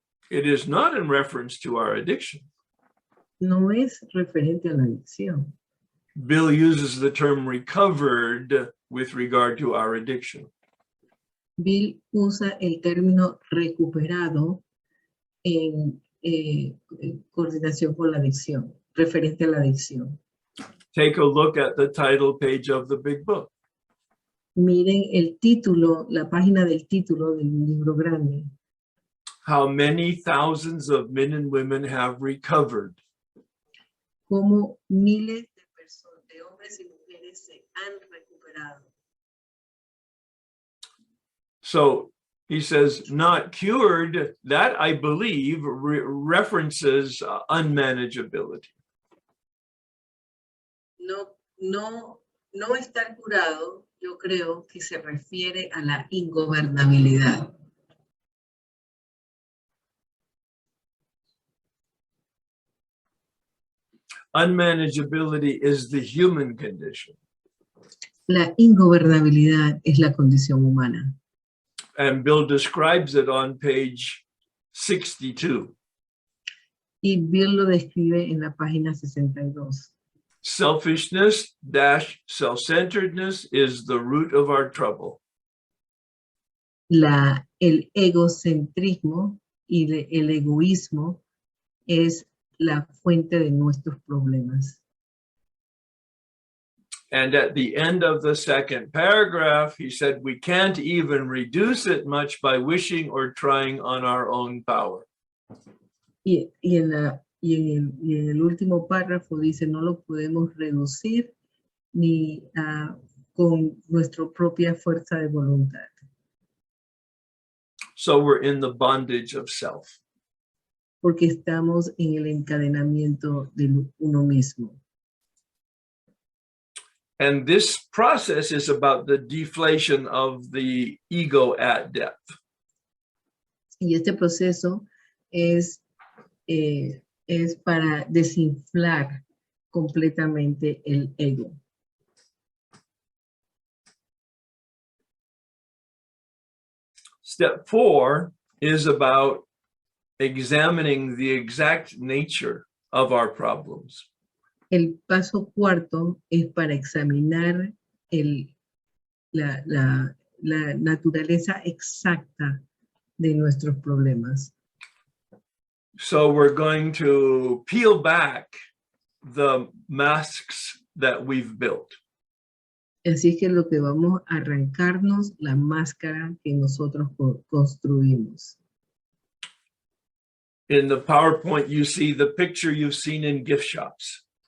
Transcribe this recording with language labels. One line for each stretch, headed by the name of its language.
English: It is not in reference to our addiction.
Spanish: No es referente a la adicción.
English: Bill uses the term recovered with regard to our addiction.
Spanish: Bill usa el término recuperado en coordinación con la adicción, referente a la adicción.
English: Take a look at the title page of the big book.
Spanish: Miren el título, la página del título del libro grande.
English: How many thousands of men and women have recovered.
Spanish: Cómo miles de personas, de hombres y mujeres se han recuperado.
English: So he says, not cured. That, I believe, references unmanageability.
Spanish: No estar curado, yo creo que se refiere a la ingobernabilidad.
English: Unmanageability is the human condition.
Spanish: La ingobernabilidad es la condición humana.
English: And Bill describes it on page 62.
Spanish: Y Bill lo describe en la página 62.
English: Selfishness -- self-centeredness is the root of our trouble.
Spanish: El egocentrismo y el egoísmo es la fuente de nuestros problemas.
English: And at the end of the second paragraph, he said, we can't even reduce it much by wishing or trying on our own power.
Spanish: Y en el último párrafo dice, no lo podemos reducir ni con nuestra propia fuerza de voluntad.
English: So we're in the bondage of self.
Spanish: Porque estamos en el encadenamiento de uno mismo.
English: And this process is about the deflation of the ego at depth.
Spanish: Y este proceso es para desinflar completamente el ego.
English: Step 4 is about examining the exact nature of our problems.
Spanish: El paso cuarto es para examinar la naturaleza exacta de nuestros problemas.
English: So we're going to peel back the masks that we've built.
Spanish: Así es que lo que vamos a arrancarnos la máscara que nosotros construimos.
English: In the PowerPoint, you see the picture you've seen in gift shops.